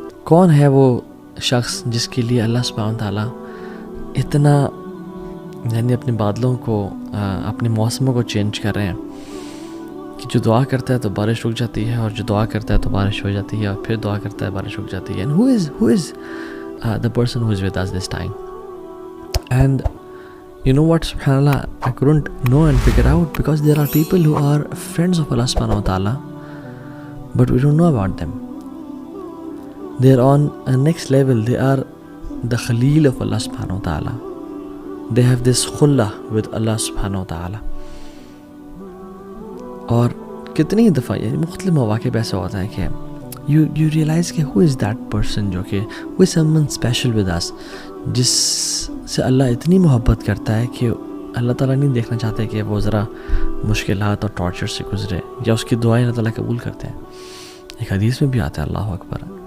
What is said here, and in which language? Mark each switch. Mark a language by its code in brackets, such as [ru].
[ur] کون ہے وہ شخص جس کے لیے اللہ سبحانہ تعالیٰ اتنا یعنی اپنے بادلوں کو اپنے موسموں کو چینج کر رہے ہیں کہ جو دعا کرتا ہے تو بارش رک جاتی ہے، اور جو دعا کرتا ہے تو بارش ہو جاتی ہے، اور پھر دعا کرتا ہے بارش رک جاتی ہے۔ [en] And who is the person who is with us this time? And you know what, subhanallah, I couldn't know and figure out, because there are people who are friends of Allah subhanahu wa ta'ala, but we don't know about them. They are on a next level. They are the Khalil of Allah subhanahu wa ta'ala. They have this khullah with Allah subhanahu wa ta'ala. [ur] اور کتنی دفعہ یعنی مختلف مواقع پہ ایسا ہوتا ہے کہ [en] you realize [ur] کہ [en] who is that person، [ur] جو کہ [en] who is someone special with us، [ur] جس سے اللہ اتنی محبت کرتا ہے کہ اللہ تعالیٰ نہیں دیکھنا چاہتے کہ وہ ذرا مشکلات اور ٹارچر سے گزرے، یا اس کی دعائیں اللہ تعالیٰ قبول کرتے ہیں۔ ایک حدیث میں بھی آتا ہے، اللہ اکبر،